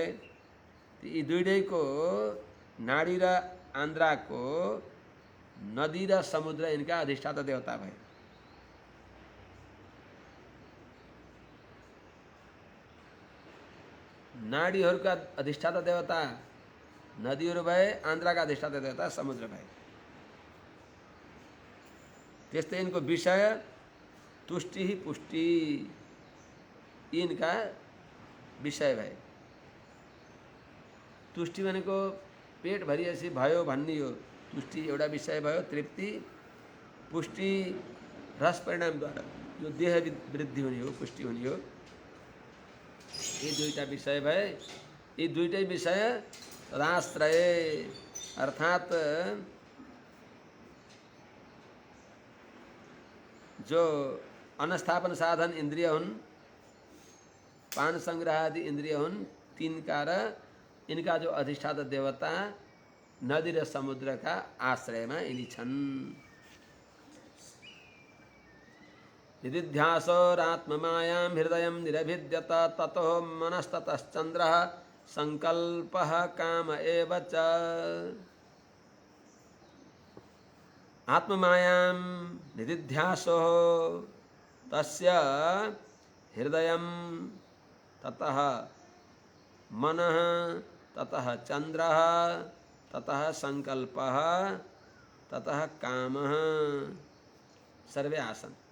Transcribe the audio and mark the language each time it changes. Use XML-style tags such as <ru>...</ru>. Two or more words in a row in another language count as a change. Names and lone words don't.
<ne>यी दुईटैको नाडी र आन्द्राको नदी र समुद्र इनका अधिष्ठाता देवता भए। नाडीहरूका अधिष्ठाता देवता नदीहरू भए, आन्द्राका अधिष्ठाता देवता समुद्र भए। त्यस्तै इनको विषय तुष्टि पुष्टि इनका विषय भए। तुष्टि भनेको पेट भरिएपछि भयो भन्ने हो, तुष्टि एउटा विषय भयो, तृप्ति। पुष्टि रस परिणामद्वारा जो देह वृद्धि हुने हो, पुष्टि हुने हो, यी दुईटा विषय भए। यी दुईटै विषय तदाश्रय अर्थात जो अनस्थापन साधन इंद्रिय हुन्, पान संग्रह आदि इंद्रिय हुन्, तिनका र इनका जो अधिष्ठाता देवता नदी र समुद्र का आश्रयमा यिनी छन्।</ne> <sa>निदिध्यासोरात्ममायां हृदयं निरभिद्यत ततो मनस्ततश्चन्द्रः संकल्पः काम एव च। आत्ममायां निदिध्यासो तस्य हृदयं ततः मनः ततः चन्द्रः ततः संकल्पः ततः कामः सर्वे आसन्।</sa>